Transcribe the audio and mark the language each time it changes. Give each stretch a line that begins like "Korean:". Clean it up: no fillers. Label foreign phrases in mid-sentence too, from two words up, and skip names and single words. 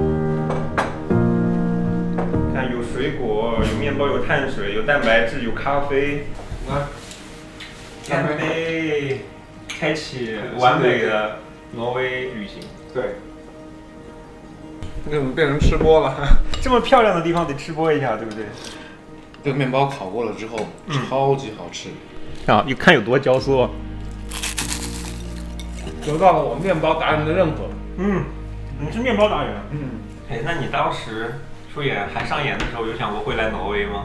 Chinese: 看有水果，有麵包，有碳水，有蛋白質，有咖啡。乾杯！開啟完美的挪威旅行。對。這怎麼變成吃播了？這麼漂亮的地方得吃播一下，對不對？這個麵包烤過了之後，超級好吃。啊，你看有多焦酥。得到了我麵包達人的認可。你是麵包達人。哎，那你當時出演還上演的時候，有想過會來挪威嗎？